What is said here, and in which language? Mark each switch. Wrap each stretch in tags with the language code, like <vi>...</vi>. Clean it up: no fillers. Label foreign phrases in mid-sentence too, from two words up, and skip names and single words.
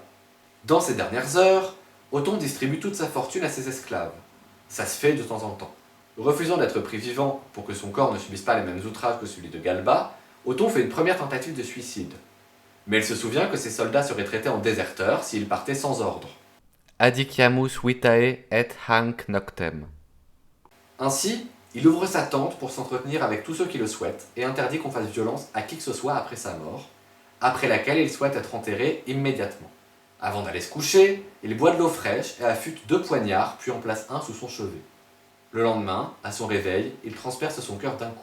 <fr>Dans ces dernières heures, Othon distribue toute sa fortune à ses esclaves. Ça se fait de temps en temps. Refusant d'être pris vivant pour que son corps ne subisse pas les mêmes outrages que celui de Galba, Othon fait une première tentative de suicide. Mais il se souvient que ses soldats seraient traités en déserteurs s'ils partaient sans ordre.</fr> <la>Adiciamus vitae et hanc noctem.</la> <fr>Ainsi, Il ouvre sa tente pour s'entretenir avec tous ceux qui le souhaitent et interdit qu'on fasse violence à qui que ce soit après sa mort, après laquelle il souhaite être enterré immédiatement. Avant d'aller se coucher, il boit de l'eau fraîche et affûte 2 poignards, puis en place un sous son chevet. Le lendemain, à son réveil, il transperce son cœur d'un coup.</fr>